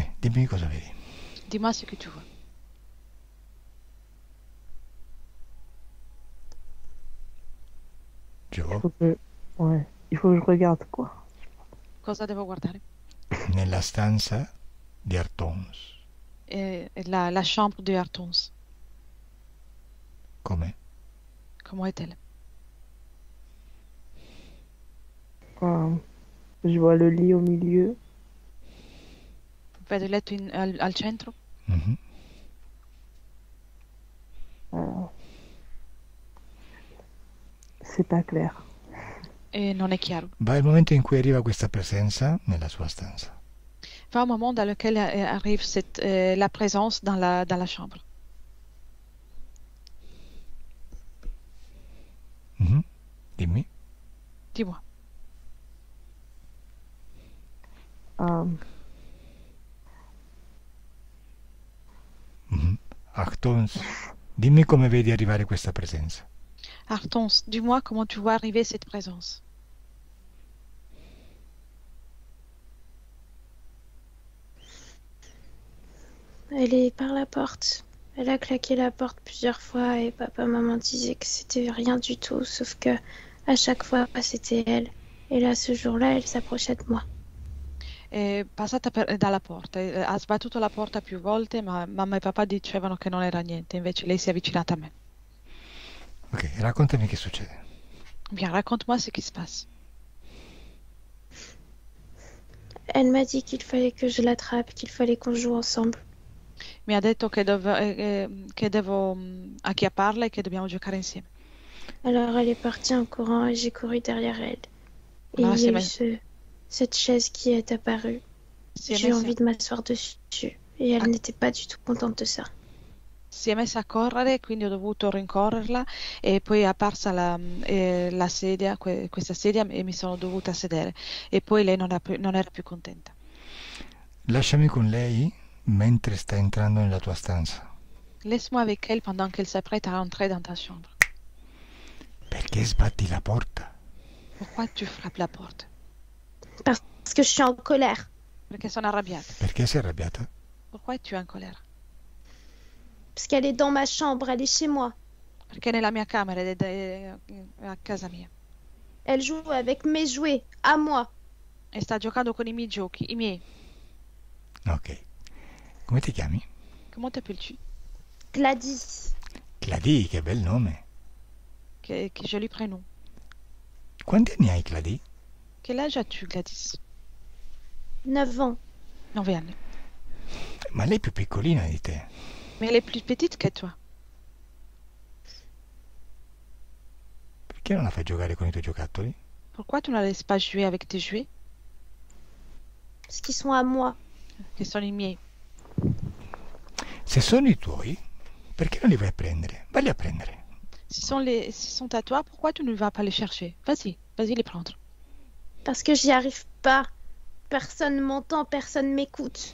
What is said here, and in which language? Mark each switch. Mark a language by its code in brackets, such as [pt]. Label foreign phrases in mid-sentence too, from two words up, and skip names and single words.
[it] Dimmi cosa vedi. [fr] Dis-moi ce que tu vois. Jo, Ouais, il faut que je regarde quoi. [it] Cosa devo guardare? nella stanza di Hortense. [fr] La chambre de Hortense. [it] Come? [fr] Comment est-elle? Je vois le lit au milieu. [it] Vedo il letto al centro Mhm. [fr] C'est pas clair. [it] e non è chiaro. Va il momento in cui arriva questa presenza nella sua stanza. [fr] Va un moment dans lequel arrive la présence dans la chambre. [it] Mhm. Dimmi. [fr] Dis-moi. Mhm. [it] Hortense, dimmi come vedi arrivare questa presenza. [fr] Hortense, dis-moi comment tu vois arriver cette présence. elle est par la porte. Elle a claqué la porte plusieurs fois et papa maman disaient que c'était rien du tout, sauf que à chaque fois c'était elle. Et là ce jour-là elle s'approchait de moi. [it] È passata dalla porta, ha sbattuto la porta più volte, ma mamma e papà dicevano che non era niente, invece lei si è avvicinata a me. Ok, raccontami che succede. [fr] Bien, raconte-moi ce qui se passe. Elle m'a dit qu'il fallait que je l'attrape, qu'il fallait qu'on joue ensemble. [it] Mi ha detto che devo acchiapparla e che dobbiamo giocare insieme. [fr] Alors elle est partie en courant et j'ai couru derrière elle. Et Ah, il y c'est a eu mal. cette chaise qui est apparue. [it] Si è [fr] J'ai eu [it] messa, [fr] envie de m'asseoir dessus. Et elle Ah. n'était pas du tout contente de ça. [it] si è messa a correre, quindi ho dovuto rincorrerla e poi è apparsa la sedia, questa sedia e mi sono dovuta sedere. E poi lei non era più contenta. Lasciami con lei mentre sta entrando nella tua stanza. [fr] Laisse-moi avec elle pendant qu'elle s'apprête à rentrer dans ta chambre. [it] Perché sbatti la porta? [fr] Pourquoi tu frappes la porte? Parce que je suis en colère. [it] Perché sono arrabbiata. Perché sei arrabbiata? [fr] Pourquoi tu es in colère? Parce qu'elle est dans ma chambre, elle est chez moi. [it] Perché nella mia camera ed è a casa mia. [fr] Elle joue avec mes jouets, à moi. [it] E sta giocando con i miei giochi, i miei. Ok. Come ti chiami? [fr] Comment t'appelles-tu? Gladys. [it] Cladì, che bel nome. [fr] Che joli prénom. [it] Quanti anni hai, Cladì? [fr] Quel âge as-tu, Gladys? 9 ans. [it] 9 anni. Ma lei è più piccolina di te. [fr] Mais elle est plus petite que toi. [it] Perché non la fai giocare con i tuoi giocattoli? [fr] Pourquoi tu ne la laisses pas jouer avec tes jouets, Parce qu'ils sont à moi. [it] che sono i miei? Se sono i tuoi, perché non li vai a prendere? Valli a prendere. [fr] S'ils sont à toi, pourquoi tu ne vas pas les chercher? Vas-y les prendre. Parce que j'y arrive pas. Personne m'entend, personne m'écoute.